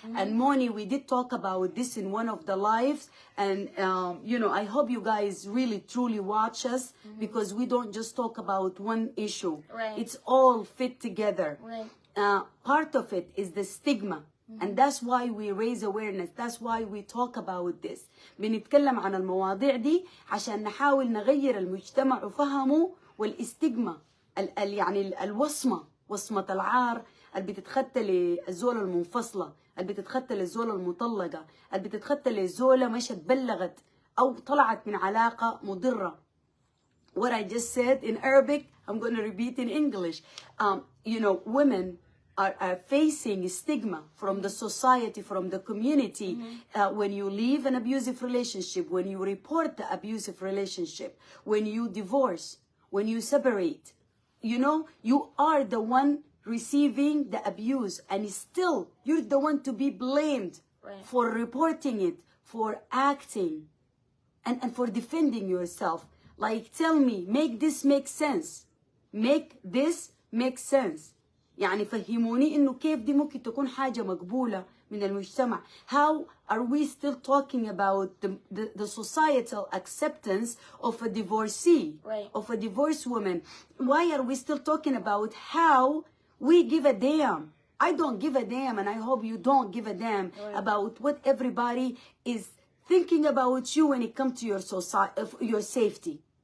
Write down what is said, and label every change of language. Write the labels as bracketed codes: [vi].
[en] And Moni, we did talk about this in one of the lives. And, you know, I hope you guys really, truly watch us because we don't just talk about one issue. Right. It's all fit together. Right. Part of it is the stigma. And that's why we raise awareness. That's why we talk about this. [ar] بنتكلم عن المواضيع دي عشان نحاول نغير المجتمع وفهمه والاستجمة يعني الوصمة وصمة العار اللي بتتخطى للزولة المنفصلة اللي بتتخطى للزولة المطلقة اللي بتتخطى للزولة مش اتبلغت أو طلعت من علاقة مضرة. [en] What I just said in Arabic, I'm going to repeat in English. You know, women are facing stigma from the society, from the community. When you leave an abusive relationship, when you report the abusive relationship, when you divorce, when you separate, you know, you are the one receiving the abuse and still you're the one to be blamed for reporting it, for acting and for defending yourself. Like, tell me, make this make sense. Make this make sense. [ar] يعني فهموني إنه كيف دي ممكن تكون حاجة مقبولة من المجتمع. [en] How are we still talking about the societal acceptance of a divorcee, of a divorced woman? Why are we still talking about how we give a damn? I don't give a damn, and I hope you don't give a damn about what everybody is thinking about you when it comes to your safety.